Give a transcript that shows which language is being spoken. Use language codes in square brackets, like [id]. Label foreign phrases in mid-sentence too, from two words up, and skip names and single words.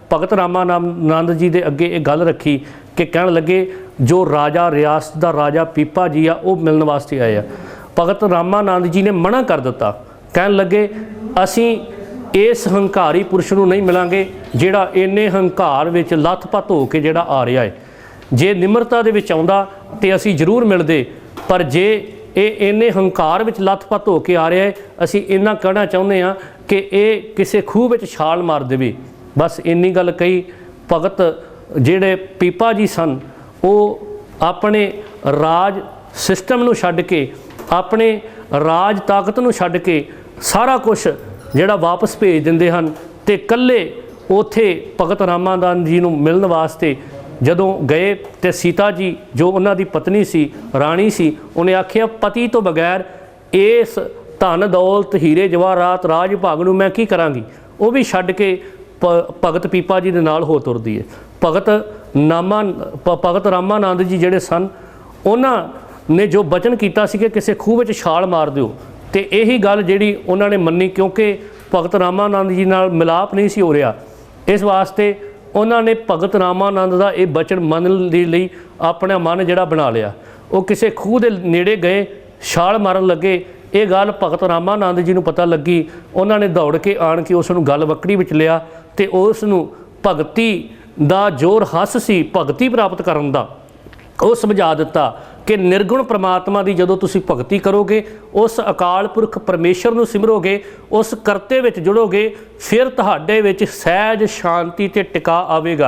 [pa] ਭਗਤ ਰਾਮਾਨੰਦ ਜੀ ਦੇ ਅੱਗੇ ਯੇ ਗੱਲ ਰੱਖੀ ਕਿ ਕਹਿਣ ਲੱਗੇ ਜੋ ਰਾਜਾ ਰਿਆਸਤ ਕਾ ਰਾਜਾ ਪੀਪਾ ਜੀ ਆ ਵੋ ਮਿਲਨੇ ਵਾਸਤੇ ਆਏ ਆ। ਭਗਤ ਰਾਮਾਨੰਦ ਜੀ ਨੇ ਮਨ੍ਹਾ ਕਰ ਦਿੱਤਾ, ਕਹਿਣ ਲੱਗੇ ਅਸੀਂ ਇਸ ਹੰਕਾਰੀ ਪੁਰਖ ਨੂੰ ਨਹੀਂ ਮਿਲਾਂਗੇ ਜਿਹੜਾ ਇੰਨੇ ਹੰਕਾਰ ਵਿੱਚ ਲੱਥਪੱਥ ਹੋ ਕੇ ਜਿਹੜਾ ਆ ਰਿਹਾ ਹੈ। ਜੇ ਨਿਮਰਤਾ ਦੇ ਵਿੱਚ ਆਉਂਦਾ ਤੇ ਅਸੀਂ ਜ਼ਰੂਰ ਮਿਲਦੇ, ਪਰ ਜੇ ਇਹ ਇੰਨੇ ਹੰਕਾਰ ਵਿੱਚ ਲੱਥਪੱਥ ਹੋ ਕੇ ਆ ਰਿਹਾ ਹੈ, ਅਸੀਂ ਇੰਨਾ ਕਹਿਣਾ ਚਾਹੁੰਦੇ ਹਾਂ ਕਿ ਇਹ ਕਿਸੇ ਖੂਹ ਵਿੱਚ ਛਾਲ ਮਾਰ ਦੇਵੇ। ਬਸ ਇੰਨੀ ਗੱਲ ਕਹੀ। ਭਗਤ ਜਿਹੜੇ ਪੀਪਾ ਜੀ ਸਨ ਉਹ ਆਪਣੇ ਰਾਜ ਸਿਸਟਮ ਨੂੰ ਛੱਡ ਕੇ, ਆਪਣੇ ਰਾਜ ਤਾਕਤ ਨੂੰ ਛੱਡ ਕੇ ਸਾਰਾ ਕੁਛ ਜਿਹੜਾ ਵਾਪਸ ਭੇਜ ਦਿੰਦੇ ਹਨ ਤੇ ਇਕੱਲੇ ਉੱਥੇ ਭਗਤ ਰਾਮਾਨੰਦ ਜੀ ਨੂੰ ਮਿਲਣ ਵਾਸਤੇ ਜਦੋਂ ਗਏ ਤੇ ਸੀਤਾ ਜੀ ਜੋ ਉਨ੍ਹਾਂ ਦੀ ਪਤਨੀ ਸੀ, ਰਾਣੀ ਸੀ, ਉਨ੍ਹਾਂ ਆਖਿਆ ਪਤੀ ਤੋਂ ਬਗੈਰ ਇਸ ਧਨ ਦੌਲਤ ਹੀਰੇ ਜਵਾਹਰਾਤ ਰਾਜ ਭਾਗ ਨੂੰ ਮੈਂ ਕੀ ਕਰਾਂਗੀ। ਵੋ ਭੀ ਛੱਡ ਕੇ ਭਗਤ ਪੀਪਾ ਜੀ ਦੇ ਨਾਲ ਹੋ ਤੁਰਦੀ ਹੈ। ਭਗਤ ਰਾਮਾਨੰਦ ਜੀ ਜਿਹੜੇ ਸਨ ਉਨ੍ਹਾਂ ਨੇ ਜੋ ਬਚਨ ਕੀਤਾ ਸੀ ਕਿ ਕਿਸੇ ਖੂਹ ਵਿੱਚ ਛਾਲ ਮਾਰ ਦਿਓ, ਤੇ ਇਹੀ ਗੱਲ ਜਿਹੜੀ ਉਨ੍ਹਾਂ ਨੇ ਮੰਨੀ, ਕਿਉਂਕਿ ਭਗਤ ਰਾਮਾਨੰਦ ਜੀ ਨਾਲ ਮਿਲਾਪ ਨਹੀਂ ਸੀ ਹੋ ਰਿਹਾ। ਇਸ ਵਾਸਤੇ ਉਨ੍ਹੋਂ ਨੇ ਭਗਤ ਰਾਮਾਨੰਦ ਕਾ ਯਹ ਬਚਨ ਮੰਨਣੇ ਲਈ ਅਪਨਾ ਮਨ ਜਿਹੜਾ ਬਣਾ ਲਿਆ। ਵੋ ਕਿਸੀ ਖੂਹ ਕੇ ਨੇੜੇ ਗਏ, ਛਾਲ ਮਾਰਨ ਲੱਗੇ। ਯੇ ਗੱਲ ਭਗਤ ਰਾਮਾਨੰਦ ਜੀ ਨੂੰ ਪਤਾ ਲੱਗੀ। ਉਨ੍ਹੋਂ ਨੇ ਦੌੜ ਕੇ ਆਣ ਕੇ ਉਸਨੂੰ ਗਲ ਵਕੜੀ ਵਿੱਚ ਲਿਆ ਤੇ ਉਸਨੂੰ ਭਗਤੀ ਦਾ ਜ਼ੋਰ ਹਸ ਸੀ ਭਗਤੀ ਪ੍ਰਾਪਤ ਕਰਨ ਦਾ ਵੋ ਸਮਝਾ ਦਿੱਤਾ ਕਿ ਨਿਰਗੁਣ ਪਰਮਾਤਮਾ ਕੀ ਜਦੋਂ ਤੁਸੀਂ ਭਗਤੀ ਕਰੋਗੇ, ਉਸ ਅਕਾਲ ਪੁਰਖ ਪਰਮੇਸ਼ਰ ਨੂੰ ਸਿਮਰੋਗੇ, ਉਸ ਕਰਤੇ ਵਿੱਚ ਜੁੜੋਗੇ, ਫਿਰ ਤੁਹਾਡੇ ਵਿੱਚ ਸਹਿਜ ਸ਼ਾਂਤੀ ਤੇ ਟਿਕਾ ਆਵੇਗਾ।